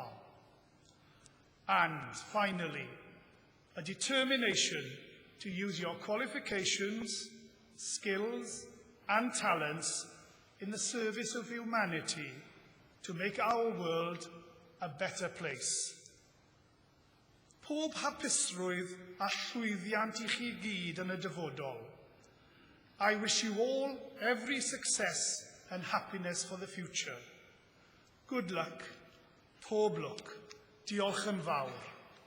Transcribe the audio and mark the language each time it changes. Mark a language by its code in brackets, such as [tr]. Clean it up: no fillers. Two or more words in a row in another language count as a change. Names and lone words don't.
[en] And finally, a determination to use your qualifications, skills, and talents in the service of humanity to make our world a better place. [cy] Pob hapusrwydd a llwyddiant I chi gyd yn y dyfodol. [en] I wish you all every success and happiness for the future. Good luck. [cy] Pob lwc. Diolch yn fawr.